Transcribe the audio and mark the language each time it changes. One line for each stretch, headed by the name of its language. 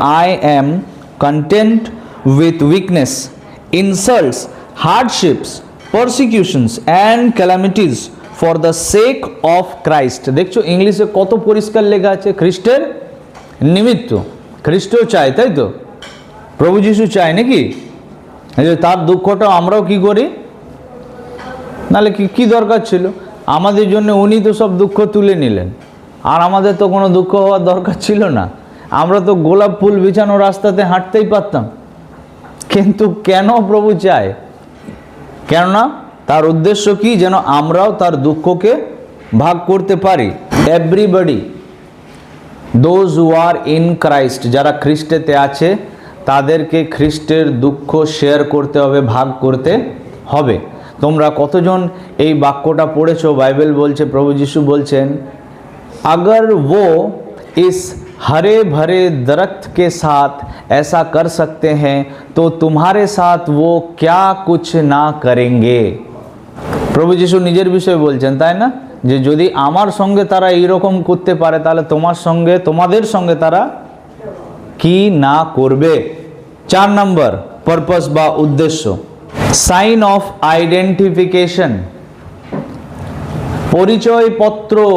English: I am content with weakness, insults, hardships, persecutions and calamities for the sake of Christ.
Bangla: দেখছো ইংলিশে কত পরিষ্কার লেখা আছে, খ্রিস্টের নিমিত্ত। খ্রিস্টও চায়, তাই তো? প্রভু যীশু চায় নাকি যে তার দুঃখটা আমরাও কি করি? নাহলে কি দরকার ছিল? আমাদের জন্য উনি তো সব দুঃখ তুলে নিলেন, আর আমাদের তো কোনো দুঃখ হওয়ার দরকার ছিল না। আমরা তো গোলাপ ফুল বিছানো রাস্তাতে হাঁটতেই পারতাম। কিন্তু কেন প্রভু চায়? কেননা তার উদ্দেশ্য কি, যেন আমরাও তার দুঃখকে ভাগ করতে পারি।
English: everybody, those who are in Christ,
Bangla: যারা খ্রিস্টেতে আছে, তাদেরকে খ্রিস্টের দুঃখ শেয়ার করতে হবে, ভাগ করতে হবে। তোমরা কতজন এই বাক্যটা পড়েছো? বাইবেল বলছে, প্রভু যিশু বলছেন,
Hindi: अगर वो इस हरे भरे दरख्त के साथ ऐसा कर सकते हैं तो तुम्हारे साथ वो क्या कुछ ना करेंगे।
Bangla: প্রভু যিশু নিজের বিষয়ে বলছেন, তাই না, যে যদি আমার সঙ্গে তারা এইরকম করতে পারে তাহলে তোমাদের সঙ্গে তারা কি না করবে। 4 নম্বর পারপাস বা উদ্দেশ্য, সাইন অফ আইডেন্টিফিকেশন, পরিচয়পত্র।